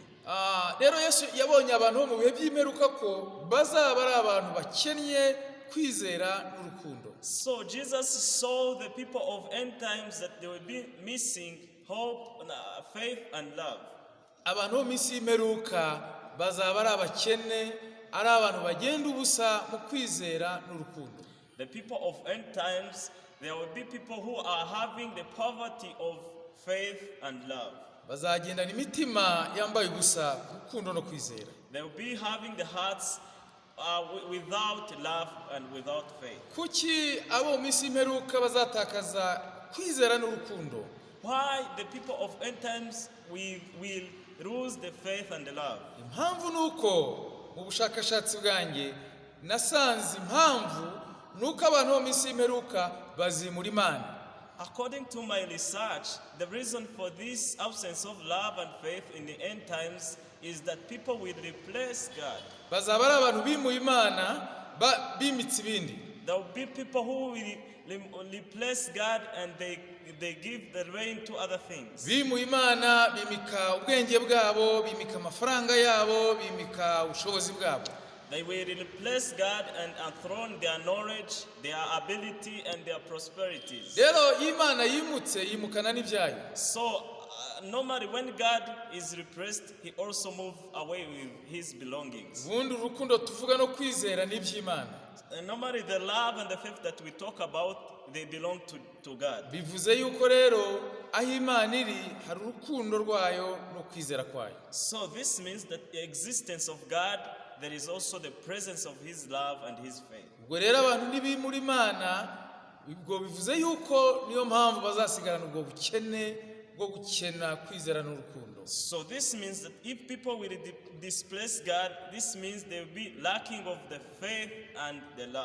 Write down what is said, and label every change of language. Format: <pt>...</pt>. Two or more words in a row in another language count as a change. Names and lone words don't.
<rw>Rero Yesu yabonye abantu mu bihe by'imperuka ko bazaba ari abantu bakennye kwizera n'urukundo.</rw> <en>So Jesus saw the people of end times that they will be missing hope, faith and love.</en> <rw>abantu bo mu minsi y'imperuka bazaba ari abakene, ari abantu bagenda ubusa mu kwizera n'urukundo.</rw> <en>The people of end times, there will be people who are having the poverty of faith and love.</en> <rw>Bazagendana imitima yambaye ubusa ku rukundo no kwizera.</rw> <en>They will be having the hearts without love and without faith.</en> <rw>Kuki abo mu minsi y'imperuka bazatakaza kwizera n'urukundo?</rw> <en>Why the people of end times will lose the faith and the love?</en> <rw>Impamvu nuko mu bushakashatsi bwanjye nasanze impamvu nuko abantu bo mu minsi y'imperuka bazimura Imana.</rw> <en>According to my research, the reason for this absence of love and faith in the end times is that people will replace God.</en> <rw>Bazaba ari abantu bimuye Imana bimitse ibindi.</rw> <en>There will be people who will replace God and they give the reign to other things.</en> <rw>Bimuye Imana bimika ubwenge bwabo, bimika amafaranga yabo, bimika ubushobozi bwabo.</rw> <en>They will replace God and enthrone their knowledge, their ability, and their prosperities.</en> <rw>Rero Imana yimutse yimukana n'ibyayo.</rw> <en>So normally when God is repressed, he also moves away with his belongings.</en> <rw>Ubundi urukundo tuvuga no kwizera n'iby'Imana.</rw> <en>And normally the love and the faith that we talk about, they belong to God.</en> <rw>Bivuze yuko rero aho Imana iri hari urukundo rwayo no kwizera kwayo.</rw> <en>So this means that the existence of God, there is also the presence of his love and his faith.</en> <rw>Ubwo rero abantu nibimura Imana, ubwo bivuze yuko niyo mpamvu bazasigarana ubwo bukene bwo gukena kwizera n'urukundo.</rw> <en>So this means that if people will displace God, this means they will be lacking of the faith and the love.</en>